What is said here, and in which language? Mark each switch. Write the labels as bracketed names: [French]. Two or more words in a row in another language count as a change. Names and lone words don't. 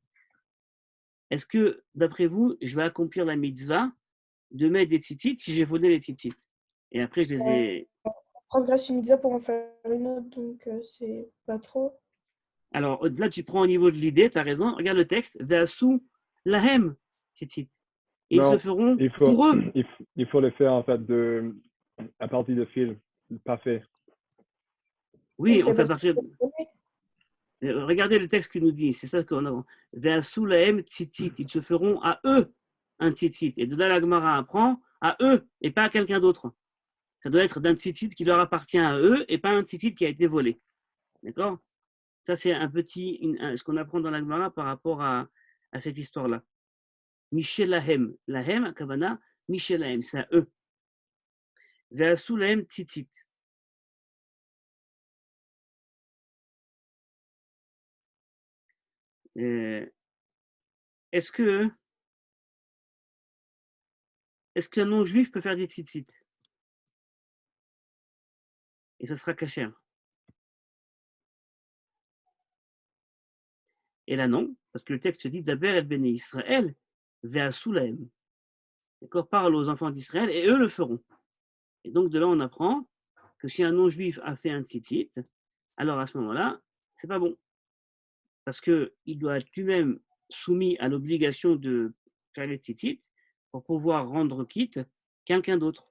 [French] Est-ce que, d'après vous, je vais accomplir la mitzvah de mettre des tzitzit si j'ai volé les tzitzit? Et après, je les ai. Transgresse une mitzvah pour en faire une autre, donc c'est pas trop. Alors là, tu prends au niveau de l'idée, tu as raison. Regarde le texte. [Hebrew] ועשו להם ציצית. [French] Et ils se feront pour eux. Il faut le faire en fait à partir de fil, pas fait. Oui, on fait partir. Regardez le texte qui nous dit, c'est ça qu'on a. [Hebrew] ועשו להם ציצית. [French] Ils se feront à eux un tzitzit. Et de là, la Gemara apprend à eux et pas à quelqu'un d'autre. Ça doit être d'un tzitzit qui leur appartient à eux et pas un tzitzit qui a été volé. D'accord? Ça, c'est ce qu'on apprend dans la Gemara par rapport à cette histoire-là. Michel Lahem. Lahem, Kavana, Michel Lahem, c'est à eux. [Hebrew] ועשו להם ציצית. [French] Est-ce qu'un non-juif peut faire des tzitzit? Et ça sera kasher. Et là, non, parce que le texte dit [Hebrew] דבר אל בני ישראל ועשו להם. [French] D'accord, parle aux enfants d'Israël et eux le feront. Et donc de là, on apprend que si un non-juif a fait un tzitzit, alors à ce moment-là, c'est pas bon. Parce qu'il doit être lui-même soumis à l'obligation de faire les tzitzit pour pouvoir rendre quitte quelqu'un d'autre.